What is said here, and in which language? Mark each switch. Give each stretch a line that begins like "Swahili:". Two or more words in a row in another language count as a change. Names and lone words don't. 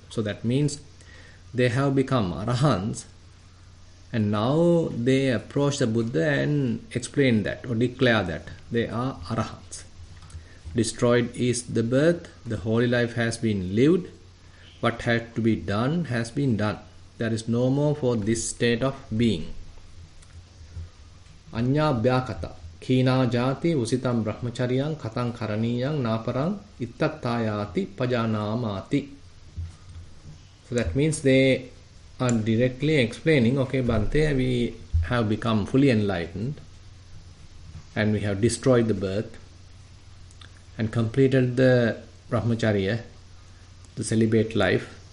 English: So that means they have become Arahants, and now they approach the Buddha and explain that or declare that they are Arahants. Destroyed is the birth, the holy life has been lived, what had to be done has been done. There is no more for this state of being.
Pali: Anya Bhyakata Kina Jati Usitam Brahmacharyang Katang Karaniyang Naparang Ittatayati Pajanamati.
English: So that means they are directly explaining, okay, Bhante, we have become fully enlightened and we have destroyed the birth and completed the Brahmacharya, the celibate life.